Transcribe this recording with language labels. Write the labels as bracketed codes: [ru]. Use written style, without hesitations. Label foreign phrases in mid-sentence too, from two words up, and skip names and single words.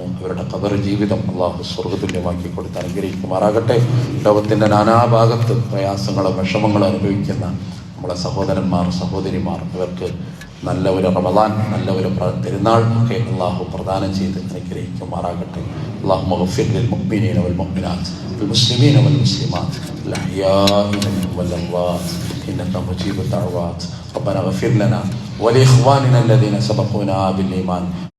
[ml] അവരുടെ ഖബർ ജീവിതം അള്ളാഹു സ്വർഗതുല്യമാക്കി കൊടുത്ത് അനുഗ്രഹിക്കുമാറാകട്ടെ. ലോകത്തിൻ്റെ നാനാഭാഗത്ത് പ്രയാസങ്ങളും വിഷമങ്ങളും അനുഭവിക്കുന്ന നമ്മളെ സഹോദരന്മാർ, സഹോദരിമാർ, ഇവർക്ക് നല്ല ഒരു റമദാൻ, നല്ല ഒരു പെരുന്നാൾ ഒക്കെ അള്ളാഹു പ്രദാനം ചെയ്ത് അനുഗ്രഹിക്കുമാറാകട്ടെ. [ar] اللهم اغفر للمؤمنين والمؤمنات والمسلمين والمسلمات الأحياء منهم والأموات إنك مجيب الدعوات. ربنا اغفر لنا ولإخواننا الذين سبقونا بالإيمان